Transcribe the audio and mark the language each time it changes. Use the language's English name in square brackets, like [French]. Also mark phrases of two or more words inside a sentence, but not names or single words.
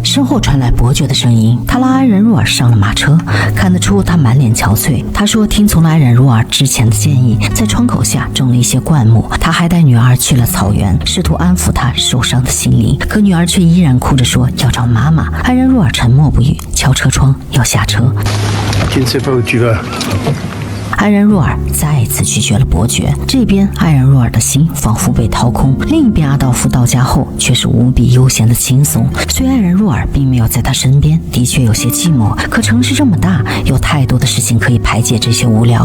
[Chinese] 身后传来伯爵的声音，他拉爱人若尔上了马车，看得出他满脸憔悴。他说听从了爱人若尔之前的建议，在窗口下种了一些灌木。他还带女儿去了草原，试图安抚她受伤的心灵，可女儿却依然哭着说要找妈妈。爱人若尔沉默不语，敲车窗要下车。 [French] Tu ne sais pas où tu vas. [Chinese] 爱人若尔再一次拒绝了伯爵。这边爱人若尔的心仿佛被掏空，另一边阿道夫到家后却是无比悠闲的轻松。虽爱人若尔并没有在他身边，的确有些寂寞，可城市这么大，有太多的事情可以排解这些无聊。